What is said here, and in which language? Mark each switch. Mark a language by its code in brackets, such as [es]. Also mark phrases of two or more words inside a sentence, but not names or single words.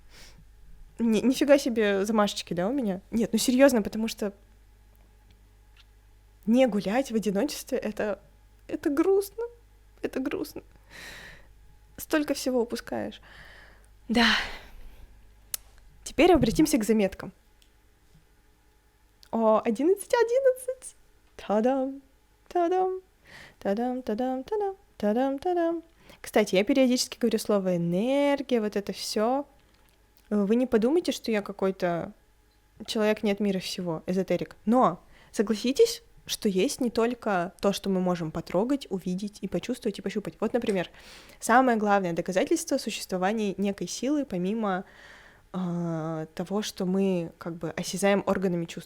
[ru] Нифига себе замашечки, да, у меня? Нет, ну серьезно, потому что не гулять в одиночестве это грустно. Это грустно. Столько всего упускаешь. Да. Теперь обратимся к заметкам. 11:11. Та-дам, та-дам, та-дам, та-дам, та-дам, та-дам, та-дам. Кстати, я периодически говорю слово энергия, вот это все. Вы не подумайте, что я какой-то человек не от мира всего, эзотерик. Но согласитесь, что есть не только то, что мы можем потрогать, увидеть и почувствовать, и пощупать. Вот, например, самое главное доказательство существования некой силы, помимо того, что мы как бы осязаем органами чувств.